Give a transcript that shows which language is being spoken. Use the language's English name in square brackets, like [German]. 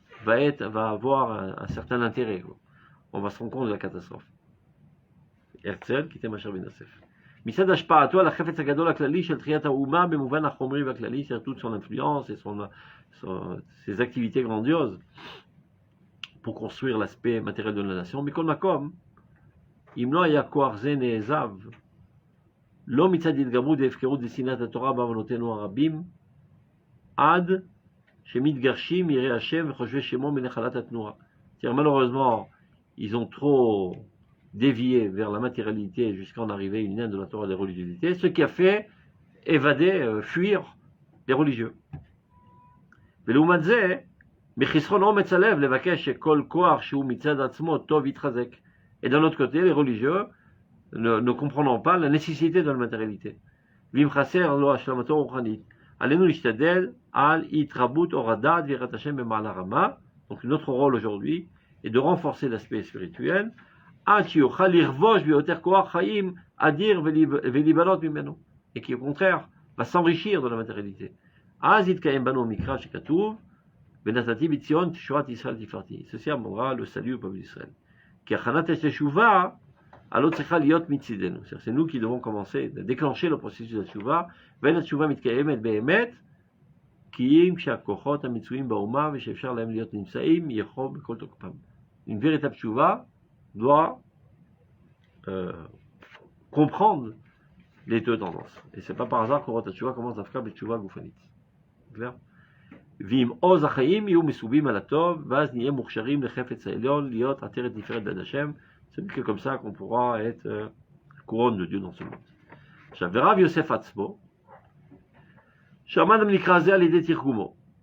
[French] va avoir un certain intérêt. On va se rendre compte de la catastrophe. Herzl, qui était Masher Ben Yosef. [Hebrew] מצד השפעתו על החפץ הגדול הכללי של תחיית האומה במובן החומרי והכללי, [French] c'est toute son influence et ses activités grandioses pour construire l'aspect matériel de la nation. [Hebrew] מכל מקום, אם לא היה כוח זה נעזב, לא מצד התגברות והפקרות ושנאת התורה בעוונותינו הרבים, עד שמתגרשים יראי השם וחושבי שמו מנחלת התנועה. [French] C'est-à-dire, malheureusement, ils ont trop dévié vers la matérialité jusqu'à en arriver à une haine de la Torah et des religiosités, ce qui a fait évader, fuir les religieux. [Hebrew] ולעומת זה, מחסרון אומץ הלב לבקש שכל כוח שהוא מצד עצמו טוב יתחזק. [French] Et d'un autre côté, les religieux ne comprendront pas la nécessité de la matérialité. [Hebrew] ואם חסר לו השלמתו רוחנית, עלינו להשתדל על התרבות אור הדעת ויראת השם במעלה רמה. [French] Donc notre rôle aujourd'hui est de renforcer l'aspect spirituel, [Hebrew] עד שיוכל לרבוש ביותר כוח חיים אדיר ולהיבנות ממנו, [French] et qui au contraire va s'enrichir de la matérialité. [Hebrew] אז יתקיים בנו המקרא שכתוב, ונתתי בציון תשועת ישראל תפארתי. [French] ceci amènera le salut au peuple d'Israël. [Hebrew] כי הכנת התשובה, הלא צריכה להיות מצידנו. [French] c'est nous qui devons commencer, déclencher le processus de [Hebrew] התשובה, ואין התשובה מתקיימת באמת, כי אם כשהכוחות המצויים באומה ושאפשר להם להיות נמצאים, יכול בכל תוקפם. [French] Une véritable tchouva doit comprendre les deux tendances. Et c'est pas par hasard qu'on voit tchouva commence à faire des tchouva goufanit. Clair? [Hebrew] ואם עוז החיים יהיו מסובים על הטוב, ואז נהיה מוכשרים לחפץ העליון, להיות עטרת נפארת ביד השם. [French] C'est que comme ça qu'on pourra être couronne de Dieu dans ce monde. [Hebrew] עכשיו, ורב יוסף עצמו, שעמד המקרא הזה על ידי תרגומו.